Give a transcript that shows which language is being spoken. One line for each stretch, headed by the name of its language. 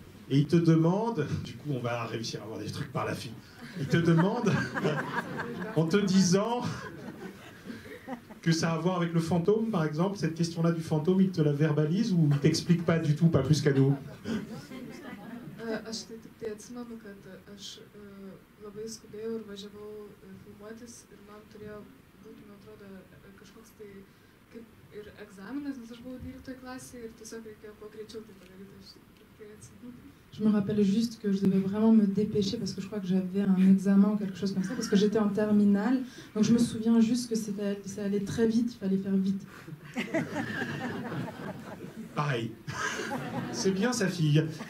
French: Et il te demande, du coup on va réussir à avoir des trucs par la fille, il te demande, en te disant que ça a à voir avec le fantôme, par exemple, cette question-là du fantôme, il te la verbalise ou il t'explique pas du tout, pas plus qu'à nous?
Lithuanian: Aš tai tik tai atsimenu, kad aš labai skubėjau ir važiavau filmuotis ir man turėjo būti, man atrodo, kažkoks tai kaip ir egzaminas, nes aš buvau 12 klasėje ir tiesiog reikėjo kuo greičiau tai padaryti. Aš tikrai atsimenu.
French: Je me rappelle juste que je devais vraiment me dépêcher parce que je crois que j'avais un examen ou quelque chose comme ça, parce que j'étais en terminale. Donc je me souviens juste que ça allait très vite, il fallait faire vite. Pareil. C'est bien sa fille.